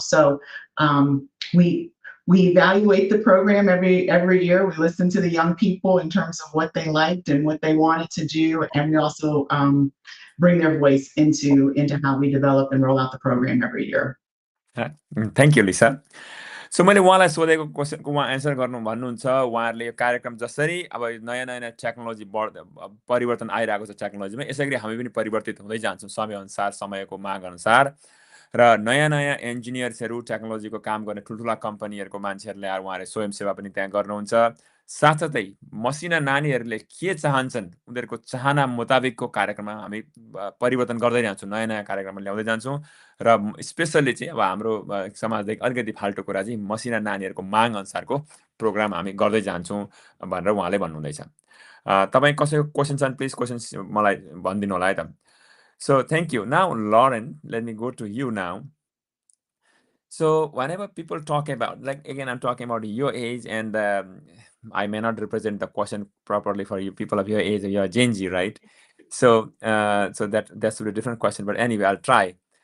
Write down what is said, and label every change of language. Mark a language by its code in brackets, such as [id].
[en] So we evaluate the program every year. We listen to the young people in terms of what they liked and what they wanted to do, and we also bring their voice into how we develop and roll out the program every year. Thank you Lisa. [ne] So मैले उहाँलाई सोधेको क्वेसनको उहाँ answer गर्नु भन्नुहुन्छ। उहाँहरूले यो कार्यक्रम जसरी अब नयाँ नयाँ टेक्नोलोजी परिवर्तन आइरहेको छ टेक्नोलोजीमा, यसै गरी हामी पनि परिवर्तित हुँदै जान्छौँ समयअनुसार, समयको माग अनुसार। र नयाँ नयाँ इन्जिनियर्सहरू, टेक्नोलोजीको काम गर्ने ठुल्ठुला कम्पनीहरूको मान्छेहरूले आएर उहाँहरूले स्वयंसेवा पनि त्यहाँ गर्नुहुन्छ। साथसाथै मसिना नानीहरूले के चाहन्छन् उनीहरूको चाहना मुताबिकको कार्यक्रममा हामी परिवर्तन गर्दै जान्छौँ, नयाँ नयाँ कार्यक्रममा ल्याउँदै जान्छौँ। र स्पेसल्ली चाहिँ अब हाम्रो समाजदेखि अलिकति फाल्टो कुरा चाहिँ मसिना नानीहरूको माग अनुसारको प्रोग्राम हामी गर्दै जान्छौँ भनेर उहाँले भन्नुहुँदैछ। तपाईँ कसैको क्वेसन छन् प्लिज क्वेसन मलाई भनिदिनु होला है त। [en] So thank you. Now, Lauren, let me go to you now. So whenever people talk about, like, again, I'm talking about your age, and I may not represent the question properly for you people of your age. You're Gen Z, right? So so that's a different question. But anyway, I'll try.